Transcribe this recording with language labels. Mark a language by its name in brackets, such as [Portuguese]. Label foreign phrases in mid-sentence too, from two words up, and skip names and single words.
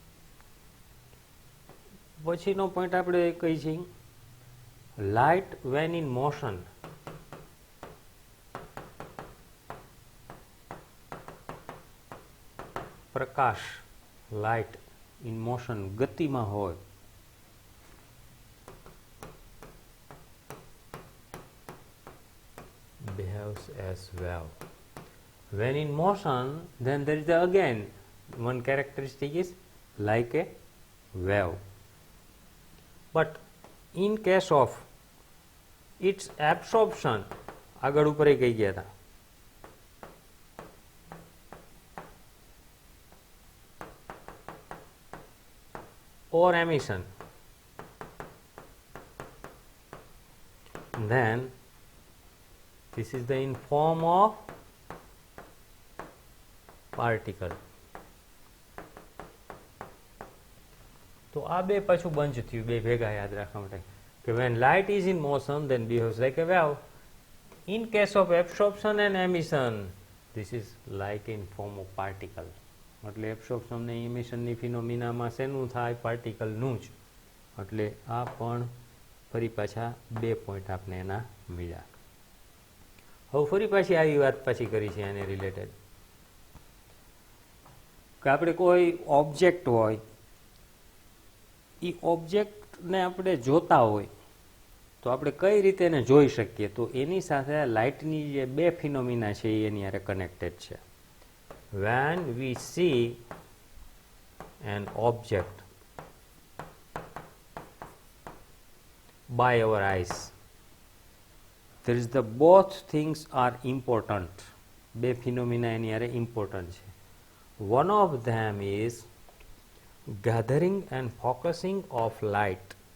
[Gujarati] પછીનો પોઈન્ટ આપણે કહી છીએ, [English] light when in motion. [Gujarati] પ્રકાશ, [English] light in motion, [Gujarati] ગતિમાં હોય, [English] behaves as wave. When in motion, then there is again one characteristic is like a wave. But in case of its absorption, [Gujarati] આગળ ઉપર કહી ગયા હતા, [English] or emission, then this is the in form of particle. [Gujarati] તો આ બે પાછું બંધ થયું, બે ભેગા યાદ રાખવા માટે કે [English] when light is in motion then behaves like a wave. In case of absorption and emission, this is like in form of particle. [Gujarati] એટલે એબ્સોર્પ્શન ને ઇમિશનની ફિનોમિનામાં શેનું થાય? પાર્ટિકલનું જ. એટલે આ પણ ફરી પાછા બે પોઈન્ટ આપણે એના મળ્યા. હવે ફરી પાછી આવી વાત પાછી કરી છે એને રિલેટેડ કે આપણે કોઈ ઓબ્જેક્ટ હોય, એ ઓબ્જેક્ટને આપણે જોતા હોય તો આપણે કઈ રીતે એને જોઈ શકીએ? તો એની સાથે લાઇટની જે બે ફિનોમિના છે એની હારે કનેક્ટેડ છે. [English] When we see an object by our eyes, there is the both things are important. [Gujarati] બે phenomena એની હારે important છે. [English] One of them is gathering and focusing of light.